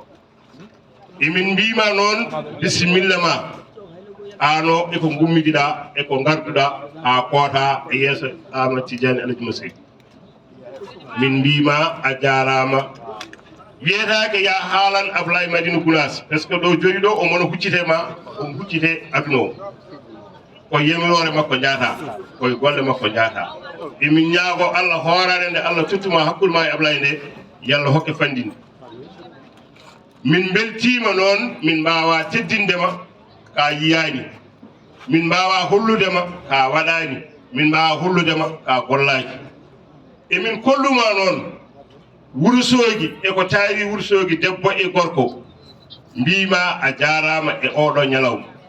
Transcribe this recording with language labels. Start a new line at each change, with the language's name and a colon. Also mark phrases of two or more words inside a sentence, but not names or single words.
Fula: emin mbima noon bisimilla ma ano eko gummidiɗa eko garduɗa ha koota e yeeso Amadou Tidiane Alaji Masseydou min mbima a jarama wiyetake ya haalan Ablaye Madina Gounass
French: par ce que
Fula: ɗo joni ɗo omono huccitema on huccite aduna o koye yamirore makko jaata koye golle makko jaata emin ñaago Allah hoorare nde Allah tottuma hakkude ma e Ablaye nde yallah hokke fandinde min beltima noon min mbawa teddindema ka yiyani min mbawa holludema ka waɗani min mbawa holludema ka gollaki emin kolluma noon Wourossogui eko tawi Wourossogui debbo e gorko mbima a jarama e oɗo ñalawma